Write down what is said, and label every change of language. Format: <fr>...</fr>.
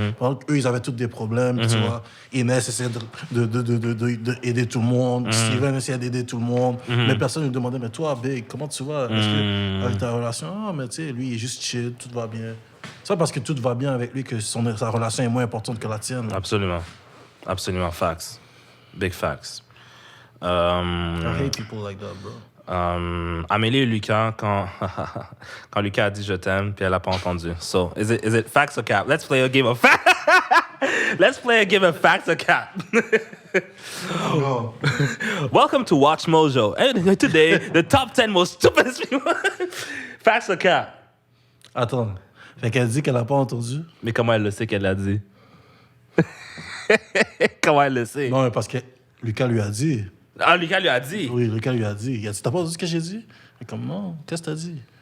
<fr>Pendant qu'eux, ils avaient tous des problèmes, tu vois. Inès essayait d'aider tout le monde. Steven essayait d'aider tout le monde. Mais personne ne lui demandait, mais toi, Big, comment tu vas? Est-ce que, avec ta relation? Ah, mais tu sais, lui, il est juste chill, tout va bien. C'est pas parce que tout va bien avec lui que sa relation est moins importante que la tienne. Là. Absolument. Absolument.</fr> <en>Facts. Big facts. I hate people like that, bro.</en> <fr>Amélie et Lucas, quand Lucas a dit je t'aime, puis elle n'a pas entendu.</fr> <en>So, is it facts or cap? Let's play a game of facts. Let's play a game of facts or cap. Oh. Welcome to Watch Mojo. And today, the top 10 most stupidest people. Facts or cap?</en> <fr>Attends. Fait qu'elle dit qu'elle n'a pas entendu? Mais comment elle le sait qu'elle l'a dit? Comment elle le sait? Non, mais parce que Lucas lui a dit. Ah, Lucas lui a dit. Oui, Lucas lui a dit. Il a dit, t'as pas entendu ce que j'ai dit? Mais comme, non, qu'est-ce que t'as dit?</fr>